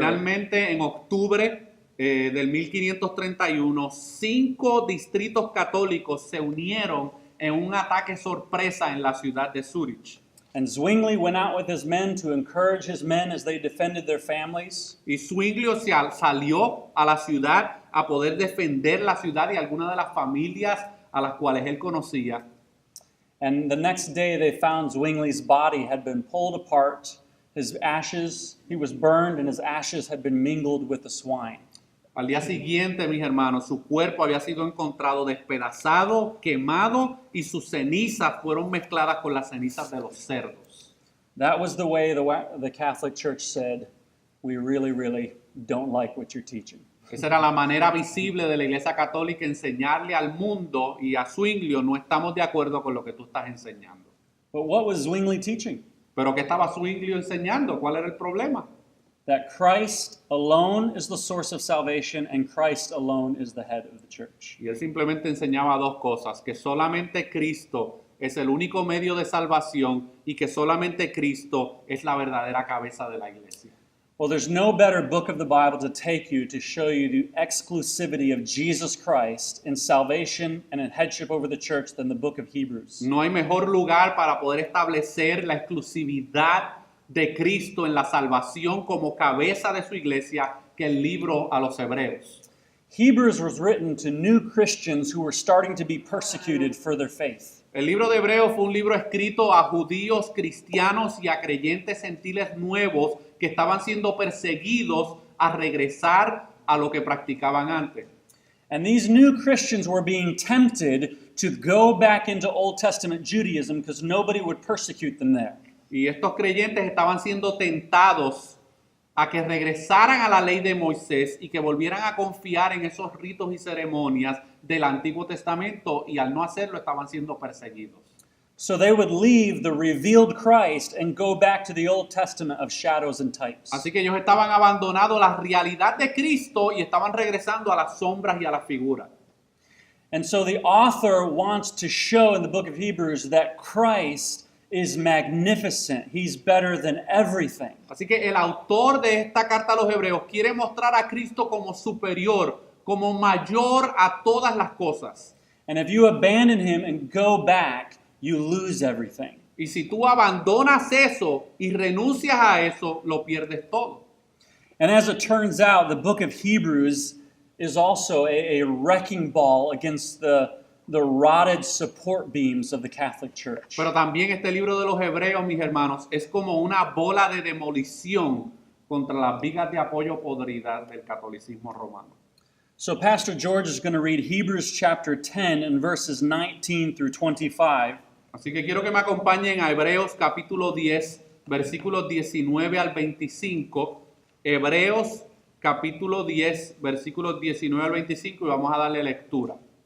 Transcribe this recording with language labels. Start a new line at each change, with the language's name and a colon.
Spanish: Finalmente, en octubre del 1531, 5 distritos católicos se unieron en un ataque sorpresa en la ciudad de Zurich.
English: And Zwingli went out with his men to encourage his men as they defended their families.
Spanish: Y Zwinglio salió a la ciudad a poder defender la ciudad y algunas de las familias a las cuales él conocía.
English: And the next day they found Zwingli's body had been pulled apart, his ashes, he was burned, and his ashes had been mingled with the swine.
Spanish: Al día siguiente, mis hermanos, su cuerpo había sido encontrado despedazado, quemado y sus cenizas fueron mezcladas con las cenizas de los cerdos.
English: That was the way the Catholic Church said, we really, really don't like what you're teaching.
Spanish: Esa era la manera visible de la Iglesia Católica enseñarle al mundo y a Zwinglio, no estamos de acuerdo con lo que tú estás enseñando.
English: But what was Zwingli teaching?
Spanish: Pero ¿qué estaba Zwinglio enseñando? ¿Cuál era el problema?
English: That Christ alone is the source of salvation and Christ alone is the head of the church.
Spanish: Y él simplemente enseñaba dos cosas, que solamente Cristo es el único medio de salvación y que solamente Cristo es la verdadera cabeza de la iglesia.
English: Well, there's no better book of the Bible to take you to show you the exclusivity of Jesus Christ in salvation and in headship over the church than the book of Hebrews.
Spanish: No hay mejor lugar para poder establecer la exclusividad de Cristo en la salvación como cabeza de su iglesia que el libro a los hebreos.
English: Hebrews was written to new Christians who were starting to be persecuted for their faith.
Spanish: El libro de Hebreos fue un libro escrito a judíos, cristianos y a creyentes gentiles nuevos que estaban siendo perseguidos a regresar a lo que practicaban antes.
English: And these new Christians were being tempted to go back into Old Testament Judaism because nobody would persecute them there.
Spanish: Y estos creyentes estaban siendo tentados a que regresaran a la ley de Moisés y que volvieran a confiar en esos ritos y ceremonias del Antiguo Testamento y al no hacerlo estaban siendo perseguidos.
English: So they would leave the revealed Christ and go back to the Old Testament of shadows and types.
Spanish: Así que ellos estaban abandonando la realidad de Cristo y estaban regresando a las sombras y a las figuras.
English: And so the author wants to show in the book of Hebrews that Christ is magnificent. He's better than everything.
Spanish: Así que el autor de esta carta a los Hebreos quiere mostrar a Cristo como superior, como mayor a todas las cosas.
English: And if you abandon him and go back, you lose everything.
Spanish: Y si tú abandonas eso y renuncias a eso, lo pierdes todo.
English: And as it turns out, the book of Hebrews is also a wrecking ball against the rotted support beams of the Catholic Church.
Spanish: Pero también este libro de los Hebreos, mis hermanos, es como una bola de demolición contra las vigas de apoyo podridas del catolicismo romano.
English: So Pastor George is going to read Hebrews chapter 10 and verses 19 through 25.
Spanish: Así que quiero que me acompañen a Hebreos capítulo 10, versículos 19 al 25. Hebreos capítulo 10, versículos 19 al 25 y vamos a darle lectura.